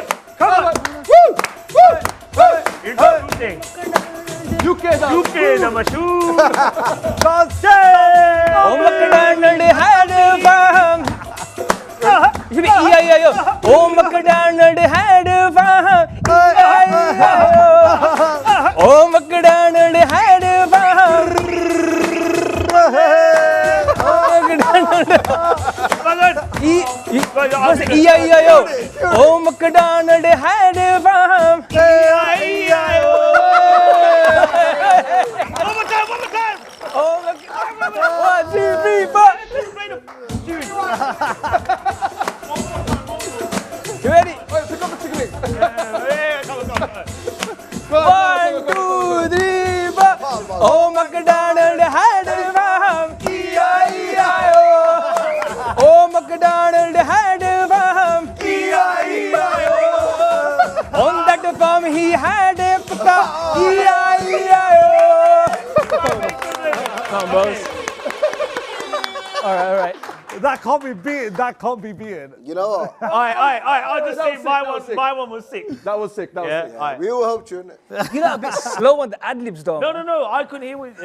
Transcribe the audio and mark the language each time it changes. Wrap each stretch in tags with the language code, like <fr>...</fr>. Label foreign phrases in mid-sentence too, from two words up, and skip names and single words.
<en>Woo! You do thing. UK number 2. Oh, MacDonald had fun. You be E-I-E-I-O. Oh, MacDonald had fun. E-I-E-I-O. Oh, MacDonald had fun. E-I-E-I-O. Oh, MacDonald had fun. E-I-E-I-O. One more time. Oh, MacDonald. 1, 2, 3, 4. You ready? Pick up a chicken. Come on. 1, 2, 3, 4. Oh, MacDonald had fun. E-I-E-I-O. Oh, MacDonald had fun. E-I-E-I-O. On that farm he had a pika. E-I-E-I-O. Come on, boss. All right. That can't be beaten. You know what? All right. I'll just say my one was sick. That was sick. Yeah, we all helped you, innit? You're not a bit slow on the ad-libs, though. No, I couldn't hear what...</en>